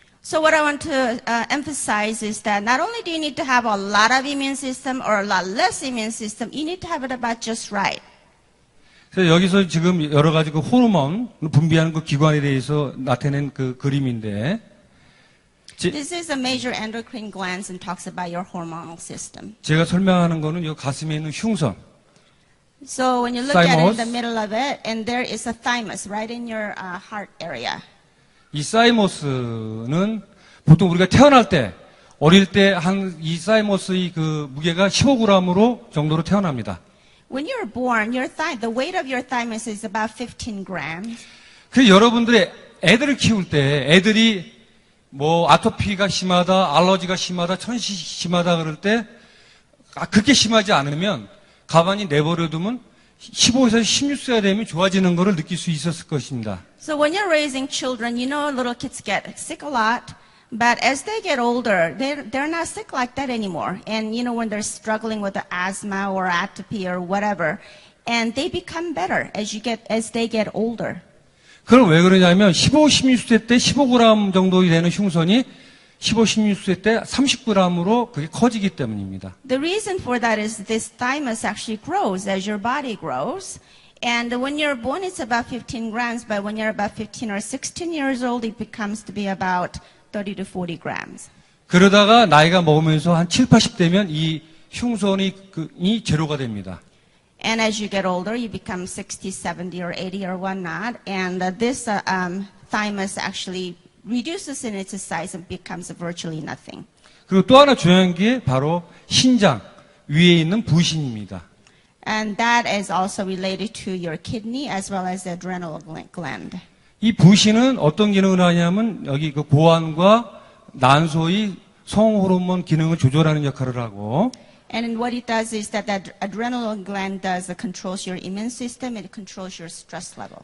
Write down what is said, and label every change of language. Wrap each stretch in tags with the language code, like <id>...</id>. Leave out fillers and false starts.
<en>So what I want to emphasize is that not only do you need to have a lot of immune system or a lot less immune system, you need to have it about just right.</en> <ko>그래서 여기서 지금 여러 가지 그 호르몬 분비하는 그 기관에 대해서 나타낸 그 그림인데</ko> <en>This is a major endocrine glands and talks about your hormonal system.</en> <ko>제가 설명하는 거는 이 가슴에 있는 흉선.</ko> <en>So when you look at it in Thymus. the middle of it, and there is a thymus right in your heart area.</en> <ko>이 사이머스는 보통 우리가 태어날 때 어릴 때 한 이 사이머스의 그 무게가 15g으로 정도로 태어납니다.</ko> <en>When you're born, the weight of your thymus is about 15 grams.</en> <ko>그래서 여러분들의 애들을 키울 때 애들이 뭐 아토피가 심하다, 알러지가 심하다, 천식이 심하다 그럴 때 그렇게 심하지 않으면 가만히 내버려두면 15에서 16세가 되면 좋아지는 것을 느낄 수 있었을 것입니다.</ko> <en>So when you're raising children, you know little kids get sick a lot, but as they get older, they're not sick like that anymore. And you know when they're struggling with the asthma or atopy or whatever, and they become better as they get older.</en> <ko>그럼 왜 그러냐면 15, 16세 때 15g 정도 되는 흉선이 15, 16세 때 30g으로 그게 커지기 때문입니다.</ko> <en>The reason for that is this thymus actually grows as your body grows. And when you're born, it's about 15 grams, but when you're about 15 or 16 years old, it becomes to be about 30 to 40 grams.</en> <ko>그러다가 나이가 먹으면서 한 7, 80대면 이 흉선이 제로가 됩니다.</ko> <en>And as you get older, you become 60, 70, or 80, or whatnot. And this thymus actually reduces in its size and becomes virtually nothing.</en> <ko>그리고 또 하나 중요한 게 바로 신장 위에 있는 부신입니다.</ko> <en>And that is also related to your kidney as well as the adrenal gland.</en> <ko>이 부신은 어떤 기능을 하냐면 여기 그 고환과 난소의 성호르몬 기능을 조절하는 역할을 하고</ko> <en>And what it does is that the adrenal gland controls your immune system. It controls your stress level.</en>